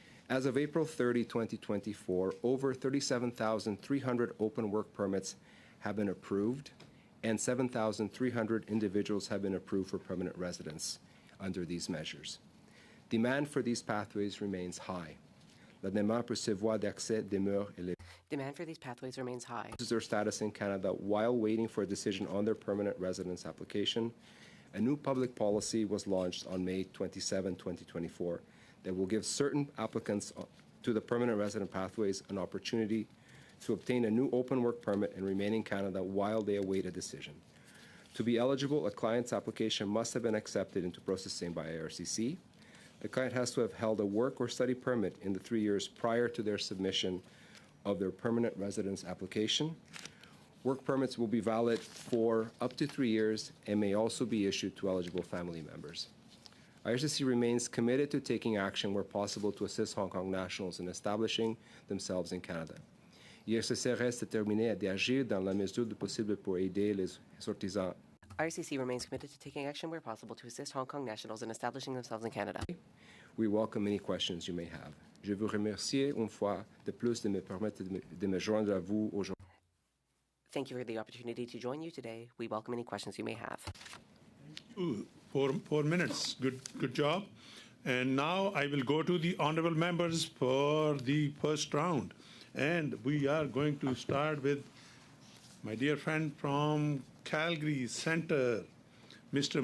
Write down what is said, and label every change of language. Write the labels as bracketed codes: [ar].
[en] As of April 30, 2024, over 37,300 open work permits have been approved, and 7,300 individuals have been approved for permanent residence under these measures. Demand for these pathways remains high. [fr] La demande pour ces voies d'accès demeure élevée. [en] Demand for these pathways remains high. Their status in Canada while waiting for a decision on their permanent residence application. A new public policy was launched on May 27, 2024, that will give certain applicants to the permanent resident pathways an opportunity to obtain a new open work permit and remain in Canada while they await a decision. To be eligible, a client's application must have been accepted into processing by IRCC. The client has to have held a work or study permit in the 3 years prior to their submission of their permanent residence application. Work permits will be valid for up to 3 years and may also be issued to eligible family members. IRCC remains committed to taking action where possible to assist Hong Kong nationals in establishing themselves in Canada. [fr] IRCC reste déterminé à agir dans la mesure du possible pour aider les ressortissants. [en] IRCC remains committed to taking action where possible to assist Hong Kong nationals in establishing themselves in Canada. We welcome any questions you may have. [fr] Je vous remercie une fois de plus de me permettre de me joindre à vous aujourd'hui. [en] Thank you for the opportunity to join you today. We welcome any questions you may have. Ooh, 4 minutes. Good job. And now I will go to the honorable members for the first round. And we are going to start with my dear friend from Calgary Center, Mr.